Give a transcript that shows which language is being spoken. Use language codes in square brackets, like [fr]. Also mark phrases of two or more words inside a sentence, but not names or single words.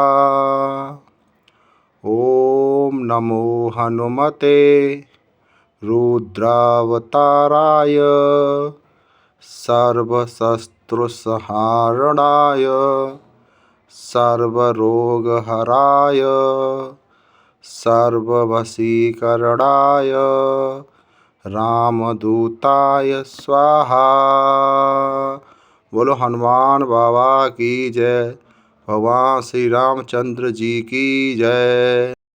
[sa] ओम नमो हनुमते रुद्रावताराय सर्वशत्रुसंहारणाय सर्वरोगहराय सर्ववशीकरणाय रामदूताय स्वाहा। [hi] बोलो हनुमान बाबा की जय। भगवान श्री रामचंद्र जी की जय।